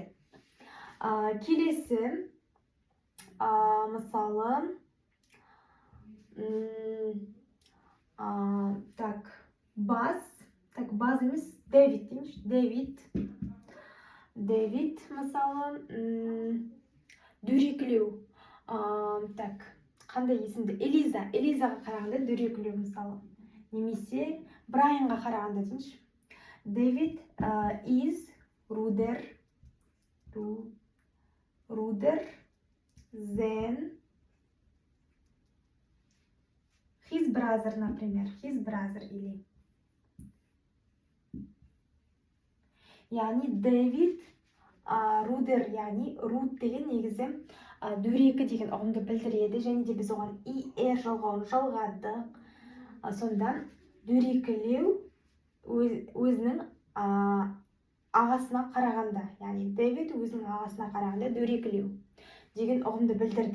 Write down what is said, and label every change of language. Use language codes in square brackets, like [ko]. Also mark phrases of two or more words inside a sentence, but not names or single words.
[kk] Келесі, мысалы, баз емес, Дэвид дейміз. Дэвид, мысалы, дөрекілеу. Қандай есімді? Элизаға қарағанда дөрекілеу, мысалы. Немесе Брайанға қарағанда дейміз. [en] David is ruder than his brother, например. His brother или. [kk] Яғни Дэвид рудер, яғни руд деген негізі дөрекі деген ұғымды білдіреді, және де біз оған er жалғауын жалғадық. Сонда дөрекілеу өзінің ағасына қарағанда, яғни Дэвид өзінің ағасына қарағанда дөрекілеу деген ұғымды білдірді.